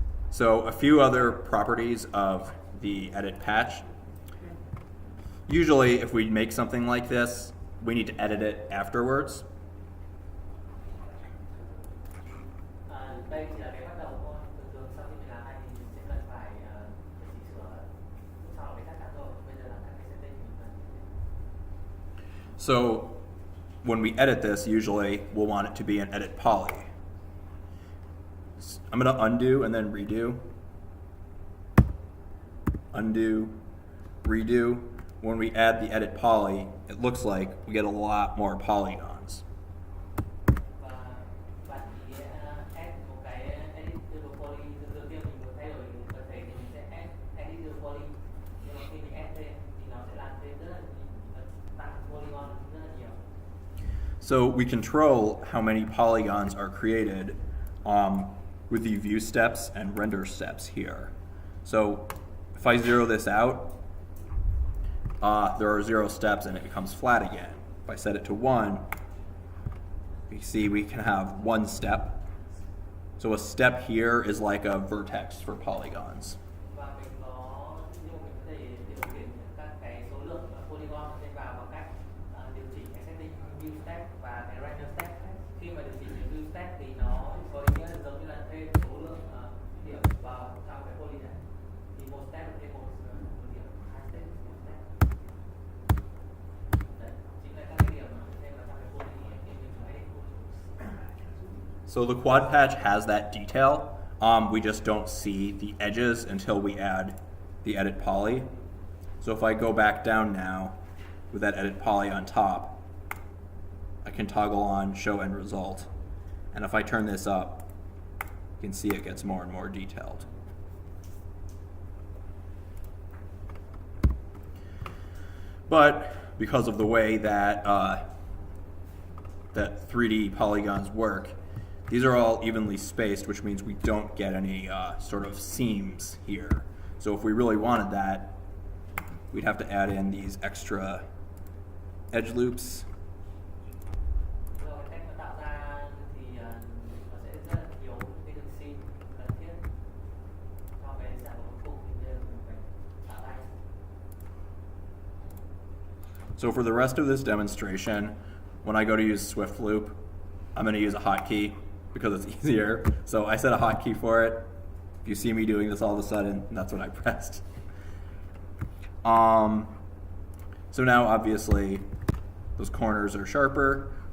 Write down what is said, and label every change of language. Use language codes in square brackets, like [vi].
[en] So a few other properties of the edit patch. Usually if we make something like this, we need to edit it afterwards. [vi] Đây chỉ là cái bắt đầu thôi. Thường thường sau khi mình làm này thì mình sẽ cần phải chỉnh sửa. Sau đó mới chắc chắn rồi. Bây giờ là các cái setting mình cần. [en] So when we edit this, usually we'll want it to be an edit poly. I'm going to undo and then redo. Undo, redo. When we add the edit poly, it looks like we get a lot more polygons. [vi] Và bạn chỉ add một cái editable poly. Đầu tiên mình muốn thay đổi vật thể thì mình sẽ add editable poly. Nhưng mà khi mình add thêm thì nó sẽ làm thêm rất là tăng polygon rất là nhiều. [en] So we control how many polygons are created with the view steps and render steps here. So if I zero this out, there are 0 steps and it becomes flat again. If I set it to 1, we see we can have 1 step. So a step here is like a vertex for polygons. [vi] Và mình có ví dụ mình có thể điều khiển các cái số lượng polygon trên vào bằng cách điều chỉnh cái setting view step và cái render step. Khi mà điều chỉnh cái view step thì nó có ý nghĩa là giống như là thêm số lượng điểm vào trong cái poly này. Thì một step là thêm một điểm, 2 step một step. Đấy, chính là các cái điểm mà mình thêm vào trong cái poly khi mình edit poly. [en] So the quad patch has that detail. We just don't see the edges until we add the edit poly. So if I go back down now with that edit poly on top, I can toggle on show end result. And if I turn this up, you can see it gets more and more detailed. But because of the way that that 3D polygons work, these are all evenly spaced, which means we don't get any sort of seams here. So if we really wanted that, we'd have to add in these extra edge loops. [vi] Rồi cách mà tạo ra thì nó sẽ rất là thiếu cái đường seam cần thiết cho cái sản phẩm cuối cùng thì bây giờ mình phải tạo ra. [en] So for the rest of this demonstration, when I go to use Swift Loop, I'm going to use a hotkey because it's easier. So I set a hotkey for it. If you see me doing this all of a sudden, that's what I pressed. So now obviously those corners are sharper.